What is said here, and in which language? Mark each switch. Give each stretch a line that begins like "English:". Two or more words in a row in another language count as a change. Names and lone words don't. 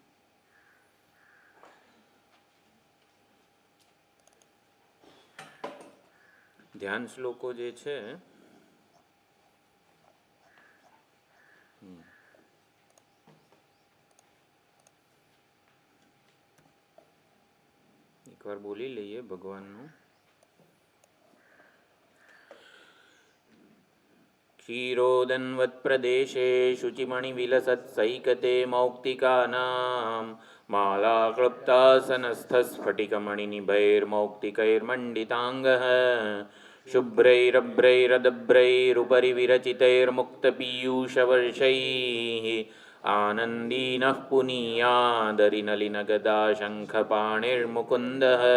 Gujarati: ધ્યાન શ્લોકો જે છે એકવાર બોલી લઈએ ભગવાનનું.
Sanskrit: क्षीरोदन्वत्प्रदेशे शुचिमणिविलसत्सैकते मौक्तिकानां मालाक्लुप्तासनस्थस्फटिकमणिनिभैर्मौक्तिकैर्मण्डिताङ्गः शुभ्रैरभ्रैरदभ्रैरुपरि विरचितैर्मुक्तपीयूषवर्षैः आनन्दीनः पुनीयादरिनलिनगदा शङ्खपाणिर्मुकुन्दः.